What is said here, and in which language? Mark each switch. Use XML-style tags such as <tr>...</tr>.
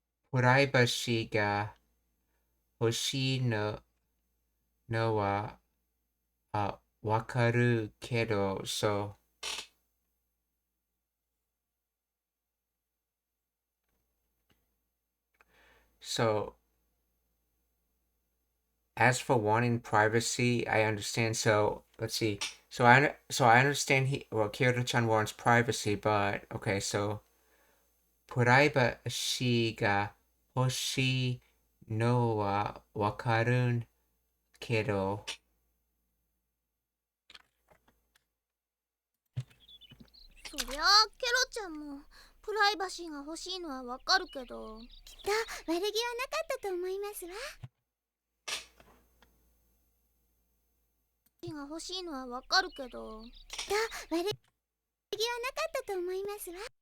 <ja>プライバシーが欲しいのはわかるけど、</ja> <en>So, as for wanting privacy, I understand. So, let's see. So I understand Kyoto-chan wants privacy, but okay, so</en> <ja>プライバシーが欲しいのはわかるんけど、そりゃケロちゃんもプライバシーが欲しいのはわかるけど。きっと悪気はなかったと思いますわ。が欲しいのはわかるけど。きっと悪気はなかったと思いますわ。</ja>